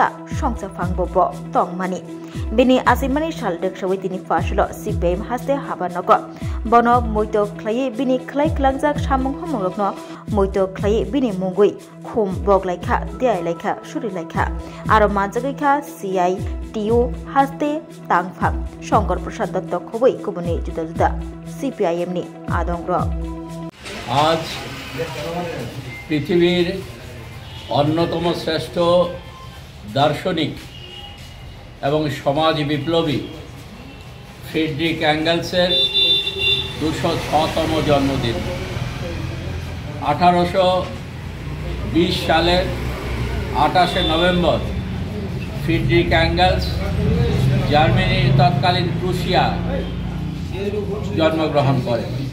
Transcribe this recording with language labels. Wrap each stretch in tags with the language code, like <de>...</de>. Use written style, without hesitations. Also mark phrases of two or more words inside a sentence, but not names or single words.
<trp>songchafangbo tongmani bini asimani saldek shawai tini faslo CPIM haste habanogo bono moito khlai bini khlai klangjak samung homorokno moito khlai bini mungui khum boglaikha diai laikha suri laikha aro manjagaikha CITU haste tangphang Shankar Prasad Dotto khoboi kubuni juda juda CPIM ni adongro</trp> <bn>আজ পৃথিবীর অন্যতম শ্রেষ্ঠ দার্শনিক এবং সমাজ বিপ্লবী ফ্রিডরিখ অ্যাঙ্গেলসের 206তম জন্মদিন 1820 সালের 28 নভেম্বর ফ্রিডরিখ অ্যাঙ্গেলস জার্মানির তৎকালীন প্রুশিয়া জন্মগ্রহণ করেন।</bn>